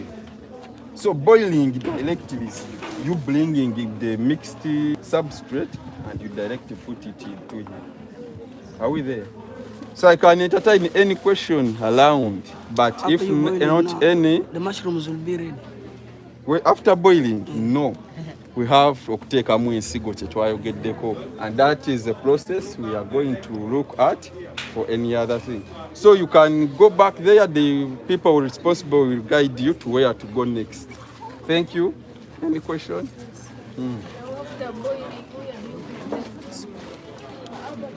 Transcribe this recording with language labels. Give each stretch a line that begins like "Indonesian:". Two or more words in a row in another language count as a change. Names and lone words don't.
English: So boiling directly is you bringing the mixed substrate and you directly put it into here. Are we there? So I can entertain any question around, but After if you boil it not now, any, the mushrooms will be ready. after boiling, no. We have
Ganda: okutekamu ensigo kyetwayogeddeko,
English: and that is the process we are going to look at for any other thing. So you can go back there, the people responsible will guide you to where to go next. Thank you. Any question?